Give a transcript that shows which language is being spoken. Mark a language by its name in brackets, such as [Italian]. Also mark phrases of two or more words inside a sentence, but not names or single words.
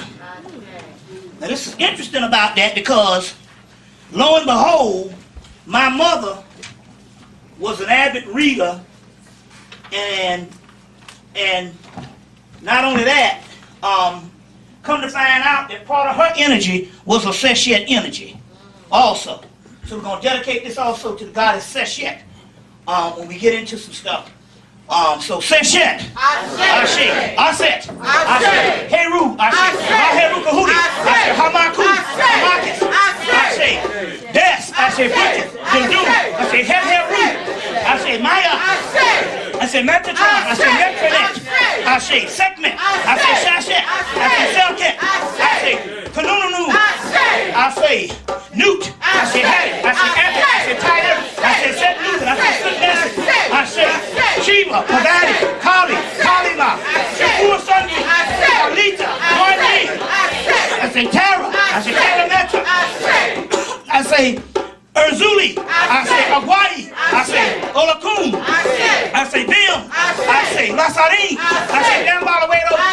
[English] Now this is interesting about that because, lo and behold, my mother was an avid reader, and not only that, come to find out that part of her energy was a Seshet energy also. So we're going to dedicate this also to the goddess Seshet when we get into some stuff So Seshet, Ashe, Aset, Ashe, Heru, Ashe, Maheru Kahudi, Ashe, Hamaku, Hamakis, Ashe, Des, Ashe, Butchis, Dundu, Ashe, Heru, Ashe, Maya, Ashe, Metatron, Ashe, Metronet, Ashe, Sekmet, Ashe, Shashet, Ashe, Selket, Ashe, Kanununu, Ashe, Newt, Ashe, Hattie, Ashe, Epic, Ashe, Tiger, Ashe, Set Newt, Ashe, Sutness, Ashe, Shiva, Pagani, Kali, Kalima, Shapur Sunday, Alita, Moini, I say Tara, I say Kalametra, I say Erzuli, I say Aguai, I say Olakun, I say Bim, I say Lasarin, I say Dambalawedo,